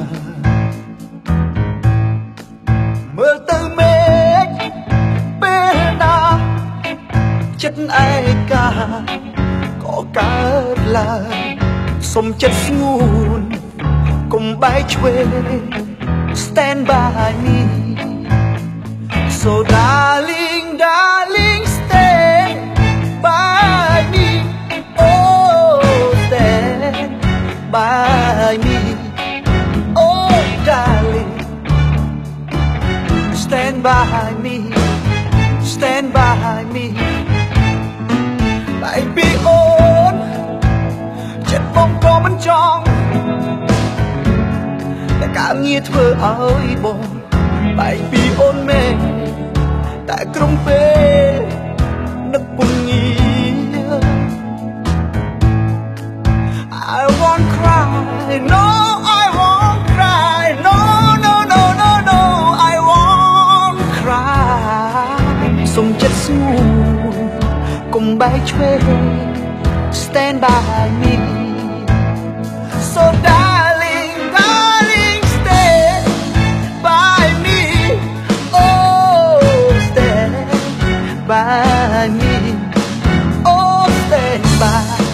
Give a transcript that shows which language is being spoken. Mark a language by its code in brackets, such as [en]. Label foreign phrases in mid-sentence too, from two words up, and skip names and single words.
[km] មើលទៅមេឃពេលណាចិត្តឯកាក៏កើតឡើងសុំចិត្តស្ងួនកុំបែកឆ្វេង [en] Stand by me So darling darling stand by me Oh stand by me Oh darling Stand by me Stand by me Baby [km] អូនចិត្តបងក៏មិនចង់ តែការងារធ្វើឲ្យបងបែកពីអូនមែនតែក្រុមពេលនឹកពុំងា [en] I won't cry no I won't cry no no no no no I won't cry [km] សុំចិត្តស្ងួនកុំបែកឆ្វេង [en] Stand by me So darling darling stand by me Oh stand by me Oh stand by